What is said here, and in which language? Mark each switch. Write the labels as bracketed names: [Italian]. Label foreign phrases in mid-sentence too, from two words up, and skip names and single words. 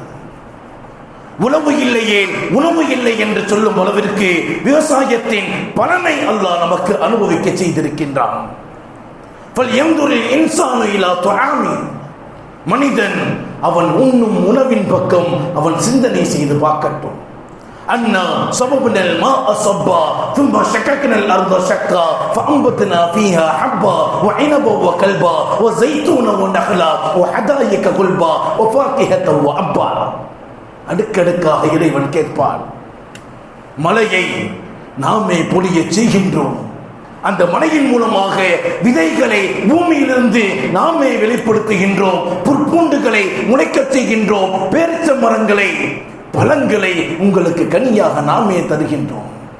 [Tamil] உணவு இல்லையே உணவு இல்லை என்று சொல்லும் அளவிற்கு விவசாயத்தின் பலனை அல்லாஹ் நமக்கு அனுபவிக்க செய்திருக்கின்றான். மனிதன் அவன் உண்ணும் உணவின் பக்கம் அவன் சிந்தனை செய்து பார்க்கட்டும். [Arabic] أنا صببنا الماء صبا ثم شققنا الارض شقا فانبتنا فيها حبا وعنبا وكلبا وزيتونا ونخلا وحدائق غلبا وفاكهة وابا. [Tamil] அடுக்கடுக்காக இறைவன் கேட்பான். மலையை நாமே பொழிய செய்கின்றோம். அந்த மலையின் மூலமாக விதைகளை பூமியிலிருந்து நாமே வெளிப்படுத்துகின்றோம். புற்பூண்டுகளை முளைக்கச் செய்கின்றோம். பேரிச்ச மரங்களை, பழங்களை உங்களுக்கு கனியாக நாமே தருகின்றோம்.